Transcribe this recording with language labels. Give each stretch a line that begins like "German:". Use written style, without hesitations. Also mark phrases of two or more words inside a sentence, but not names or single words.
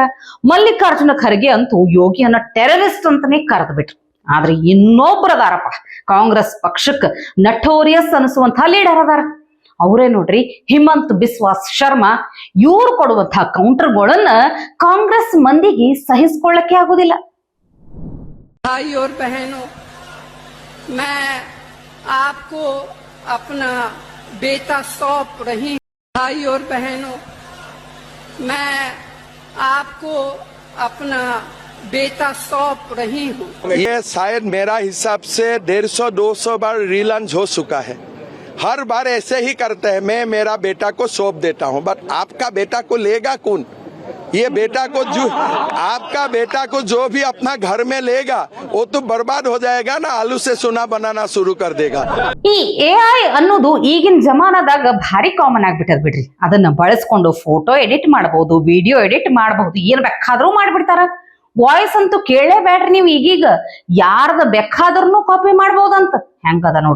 Kannada: ಮಲ್ಲಿಕಾರ್ಜುನ ಖರ್ಗೆ ಅಂತೂ ಯೋಗಿಯನ್ನ ಟೆರರಿಸ್ಟ್ ಅಂತಾನೆ ಕರೆದು ಬಿಟ್ರು. ಆದ್ರೆ ಇನ್ನೊಬ್ಬರದಾರಪ್ಪ, ಕಾಂಗ್ರೆಸ್ ಪಕ್ಷಕ್ಕೆ ನಟೋರಿಯಸ್ ಅನಿಸುವಂತಹ ಲೀಡರ್ ಅದಾರ. ಅವರೇ ನೋಡ್ರಿ ಹಿಮಂತ್ ಬಿಸ್ವಾಸ್ ಶರ್ಮಾ. ಇವ್ರು ಕೊಡುವಂತಹ ಕೌಂಟರ್ಗಳನ್ನ ಕಾಂಗ್ರೆಸ್ ಮಂದಿಗೆ ಸಹಿಸ್ಕೊಳ್ಳಕ್ಕೆ ಆಗುದಿಲ್ಲ.
Hindi: भाई और बहनों, मैं आपको अपना बेटा सौंप रही हूं। भाई और बहनों, मैं आपको अपना बेटा सौंप रही हूँ। ये शायद मेरा हिसाब से 150-200 बार रीलॉन्च हो चुका है। हर बार ऐसे ही करते हैं, मैं मेरा बेटा को सौंप देता हूं, बट आपका बेटा को लेगा कौन? ये बेटा को जो आपका बेटा को जो भी अपना घर में लेगा वो तो बर्बाद हो जाएगा ना, आलू से सोना बनाना शुरू कर देगा।
Kannada: ಈ AI ಅನ್ನೋದು ಈಗಿನ ಜಮಾನದಾಗ ಭಾರಿ ಕಾಮನ್ ಆಗ್ಬಿಟ್ಟದ ಬಿಡ್ರಿ. ಅದನ್ನ ಬಳಸ್ಕೊಂಡು
English: photo edit
Kannada: ಮಾಡಬಹುದು,
English: video edit
Kannada: ಮಾಡಬಹುದು, ಏನ್ ಬೇಕಾದ್ರೂ ಮಾಡ್ಬಿಡ್ತಾರ. ವಾಯ್ಸ್ ಅಂತೂ ಕೇಳಲೇಬೇಡ್ರಿ ನೀವು. ಈಗೀಗ ಯಾರ್ದ ಬೇಕಾದ್ರೂ ಕಾಪಿ ಮಾಡ್ಬೋದಂತ ಹೆಂಗದ ನೋಡ್ರಿ.